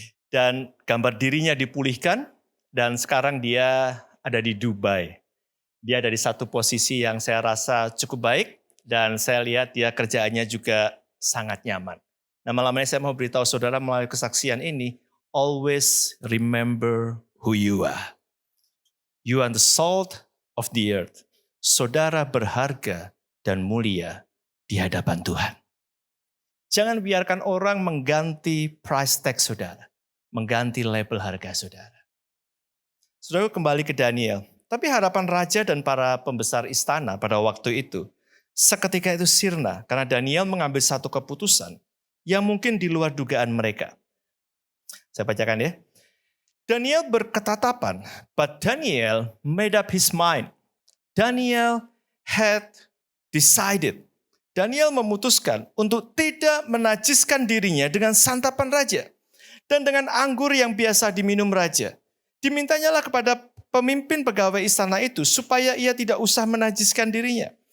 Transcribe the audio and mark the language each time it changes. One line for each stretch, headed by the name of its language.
Indonesian: Dan gambar dirinya dipulihkan dan sekarang dia ada di Dubai. Dia ada di satu posisi yang saya rasa cukup baik dan saya lihat dia kerjaannya juga sangat nyaman. Nah malam ini saya mau beritahu saudara melalui kesaksian ini,
English: always remember who you are. You are the salt of the earth.
Indonesian: Saudara berharga dan mulia di hadapan Tuhan. Jangan biarkan orang mengganti price tag saudara, mengganti label harga saudara. Saudara kembali ke Daniel, tapi harapan raja dan para pembesar istana pada waktu itu, seketika itu sirna karena Daniel mengambil satu keputusan yang mungkin di luar dugaan mereka. Saya bacakan ya.
English: Daniel
Indonesian: berketatapan,
English: but Daniel made up his mind. Daniel had decided.
Indonesian: Daniel memutuskan untuk tidak menajiskan dirinya dengan santapan raja dan dengan anggur yang biasa diminum raja. Dimintanyalah kepada pemimpin pegawai istana itu supaya ia tidak usah menajiskan dirinya.